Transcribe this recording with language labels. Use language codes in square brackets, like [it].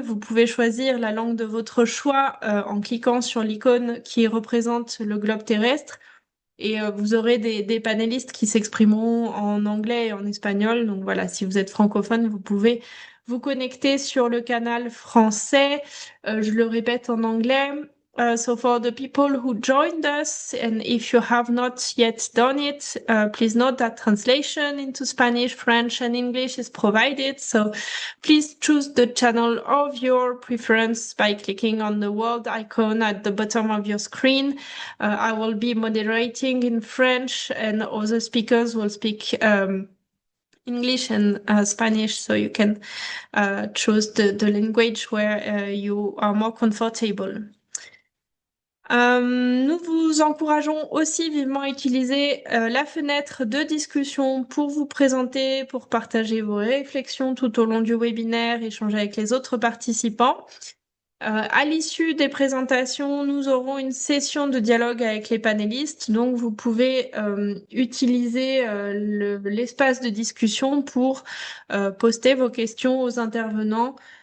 [fr] Vous pouvez choisir la langue de votre choix en cliquant sur l'icône qui représente le globe terrestre Et vous aurez des panélistes qui s'exprimeront en anglais et en espagnol. Donc voilà, si vous êtes francophone, vous pouvez vous connecter sur le canal français. Je le répète en anglais. [en] So for the people who joined us, and if you have not yet done it, please note that translation into Spanish, French, and English is provided. So please choose the channel of your preference by clicking on the world icon at the bottom of your screen. I will be moderating in French, and other speakers will speak English and Spanish, so you can choose the language where you are more comfortable. [fr] Nous vous encourageons aussi vivement à utiliser la fenêtre de discussion pour vous présenter, pour partager vos réflexions tout au long du webinaire, échanger avec les autres participants. À l'issue des présentations, nous aurons une session de dialogue avec les panélistes, donc vous pouvez utiliser l'espace de discussion pour poster vos questions aux intervenants.